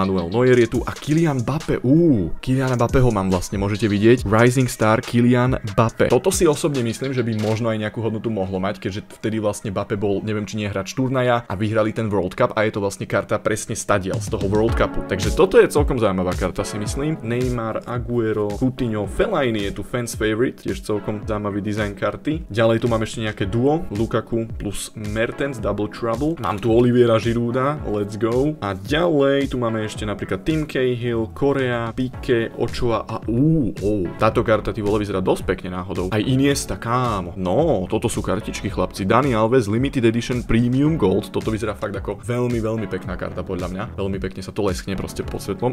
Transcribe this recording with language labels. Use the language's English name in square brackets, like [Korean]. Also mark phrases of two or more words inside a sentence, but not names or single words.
[Slovak] Manuel Neuer je tu a Kylian Mbappé, Kyliana Mbappeho mám vlastne, môžete vidieť, Rising Star Kylian Mbappé. Toto si osobne myslím, že by možno aj nejakú hodnotu mohlo mať, keďže vtedy vlastne Mbappé bol, neviem, či nie hráč turnaja a vyhrali ten [English] World Cup [Slovak] a je to vlastne karta presne stadiel z toho World Cupu. Takže toto je celkom zaujímavá karta, si myslím. Neymar, Aguero, Coutinho, Fellaini je tu [English] fans favorite, [Slovak] tiež celkom zaujímavý dizajn karty. Ďalej tu mám ešte nejaké duo, Lukaku plus Mertens, Double Trouble. Mám tu Oliviera Girouda, [English] let's go. [Slovak] A ďalej tu máme ešte napríklad Tim Cahill, Korea, Pique, Ochoa a táto karta [Czech] ty vole [Slovak] vyzerá dosť pekne náhodou. Aj Iniesta, kámo. No, toto sú kartičky, chlapci. Dani Alves Limited Edition Premium Gold. Toto vyzerá fakt ako veľmi, veľmi pekná karta podľa mňa. Veľmi pekne sa to leskne proste pod svetlom.